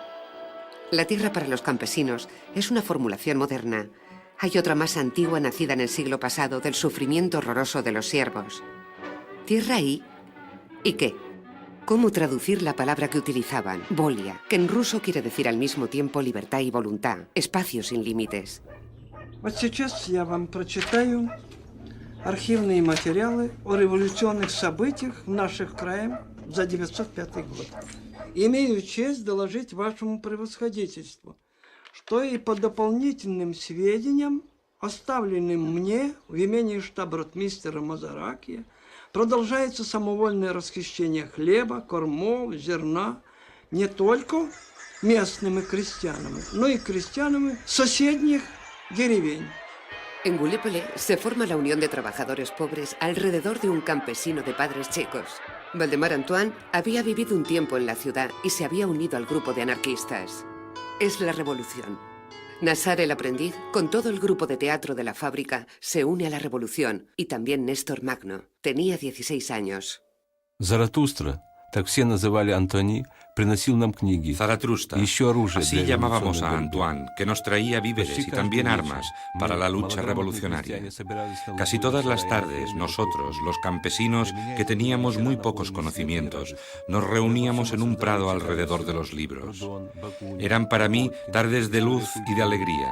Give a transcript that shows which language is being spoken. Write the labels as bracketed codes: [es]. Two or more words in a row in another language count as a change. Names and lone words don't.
[es] La tierra para los campesinos es una formulación moderna. Hay otra más antigua nacida en el siglo pasado del sufrimiento horroroso de los siervos. Tierra ¿y qué? ¿Cómo traducir la palabra que utilizaban? Volia, que en ruso quiere decir al mismo tiempo libertad y voluntad, espacio sin límites. [ru] Вот сейчас я вам прочитаю архивные материалы о революционных событиях в наших краях за 905 год. Имею честь доложить вашему превосходительству, что и по дополнительным сведениям, оставленным мне в имении штаб-ротмистера Мазаракия, продолжается самовольное расхищение хлеба, кормов, зерна не только местными крестьянами, но и крестьянами соседних деревень. [es] En Gallipoli se forma la Unión de Trabajadores Pobres alrededor de un campesino de padres checos. Valdemar Antoine había vivido un tiempo en la ciudad y se había unido al grupo de anarquistas. Es la revolución. Nassar el aprendiz, con todo el grupo de teatro de la fábrica, se une a la revolución, y también Néstor Magno. Tenía 16 años. [ru] Заратустра, так все называли Антони, приносил нам книги. [es] Zaratrusta, [ru] y еще оружие [es] así [ru] для [es] llamábamos [ru] революционной [es] a [ru] борьбы. [es] Antoine, que nos traía víveres y también armas para la lucha revolucionaria. Casi todas las tardes, nosotros, los campesinos, que teníamos muy pocos conocimientos, nos reuníamos en un prado alrededor de los libros. Eran para mí tardes de luz y de alegría.